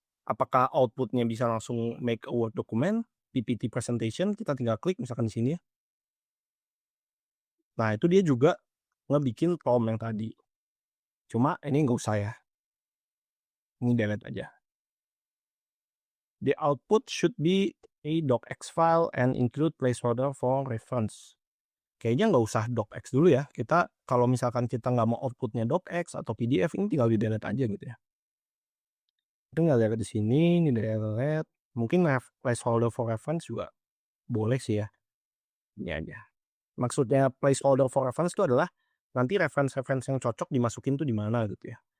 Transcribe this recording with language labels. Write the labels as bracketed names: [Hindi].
[Indonesian] Apakah output-nya bisa langsung [English] make a Word document, PPT presentation, [Indonesian] kita tinggal klik misalkan di sini ya. Nah itu dia juga ngebikin prompt yang tadi. Cuma ini nggak usah ya, ini delete aja. [English] The output should be a docx file and include placeholder for reference. [Indonesian] Kayaknya nggak usah docx dulu ya, kita kalau misalkan kita nggak mau outputnya docx atau PDF ini tinggal di delete aja gitu ya. Tinggal delete di sini, ini delete, mungkin placeholder for reference juga boleh sih ya, ini aja. Maksudnya placeholder for reference itu adalah nanti reference-reference yang cocok dimasukin tuh di mana gitu ya.